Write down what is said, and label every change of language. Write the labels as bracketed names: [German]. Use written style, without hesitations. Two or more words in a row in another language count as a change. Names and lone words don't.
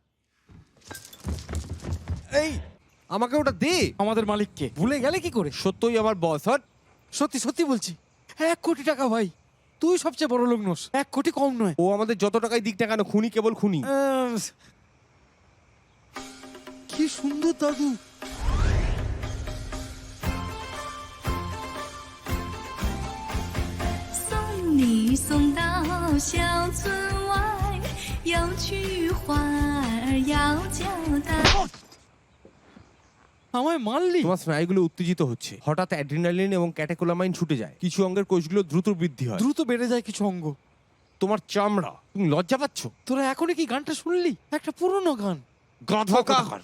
[Bangla] এই, আমাকে ওটা দে। আমাদের মালিককে ভুলে গেলে কি করে? সত্যই আমার বস। হট। সত্যি সত্যি বলছি, 1 কোটি টাকা ভাই। তুই সবচেয়ে বড় লোক নোস, 1 কোটি কম নয়। ও আমাদের যত টাকাই দিক না কেন, খুনি কেবল খুনি। কি সুন্দর দাদু। [Chinese] 送你送到小村外，有句话儿要交代。 [Bangla] আমায় মারলি? তোমার স্নায়ুগুলো উত্তেজিত হচ্ছে। হঠাৎ অ্যাড্রিনালিন এবং ক্যাটেকোলামাইন ছুটে যায়। কিছু অঙ্গের কোষগুলো দ্রুত বৃদ্ধি হয়। দ্রুত বেড়ে যায় কিছু অঙ্গ। তোমার চামড়া। তুমি লজ্জা পাচ্ছ? তোরা এখনই কি গানটা শুনলি? একটা পুরনো গান। গাধা।